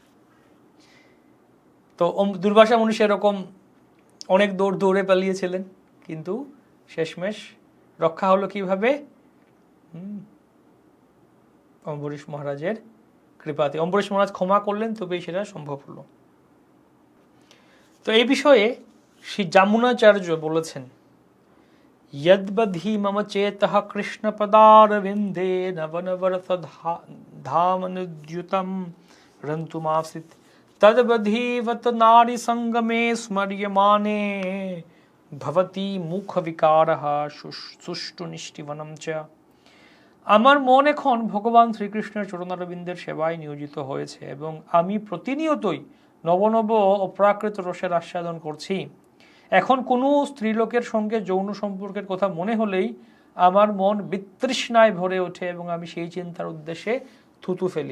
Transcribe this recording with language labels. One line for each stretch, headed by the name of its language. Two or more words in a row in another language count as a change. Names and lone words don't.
Bangla: তো দুর্বাসা মুনি সেরকম অনেক দৌড়ে পালিয়েছিলেন, কিন্তু শেষমেশ রক্ষা হলো কিভাবে? অম্বরীশ মহারাজের কৃপাতে। অম্বরীশ মহারাজ ক্ষমা করলেন, তবেই সেটা সম্ভব হলো। তো এই বিষয়ে শ্রী যমুনাচার্য বলেছেন,
Sanskrit: यद्बधि मम चेतः कृष्ण पदारविन्दे नवनवरत धामनुद्युतं रन्तुमासीत् तद्बधीवत नारी संगमे स्मर्यमाने भवति मुख विकारः सुष्टु निष्टिवनं च।
Bangla: আমার মন এখন ভগবান শ্রীকৃষ্ণের চরণারবিন্দের সেবায় নিয়োজিত হয়েছে এবং আমি প্রতিনিয়তই নবনব অপ্রাকৃত রসের আস্বাদন করছি। এখন কোনো স্ত্রীলোকের সঙ্গে যৌন সম্পর্কের কথা মনে হলেই আমার মন বিতৃষ্ণায় ভরে ওঠে এবং আমি সেই চিন্তার উদ্দেশ্যে থুতু ফেলি।